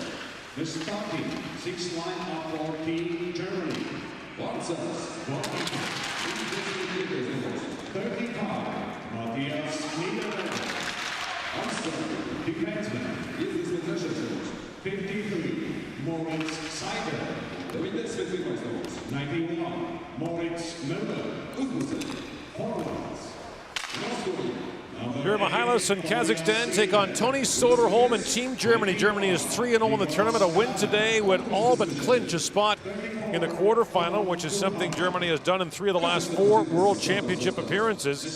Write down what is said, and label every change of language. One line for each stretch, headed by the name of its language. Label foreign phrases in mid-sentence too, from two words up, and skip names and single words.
English: The starting six line-up for Team Germany. Vārdsargs. 35, Matthias Niederlechner. Aizsargi. Defenseman. 53. 53, Moritz Seider.
German: Der wird jetzt mit Hinweis
English: 91, Moritz Müller. Forwards. Here, Mihalis and Kazakhstan take on Tony Soderholm and Team Germany. Germany is 3-0 in the tournament. A win today would all but clinch a spot in the quarterfinal, which is something Germany has done in 3 of the last 4 World Championship appearances.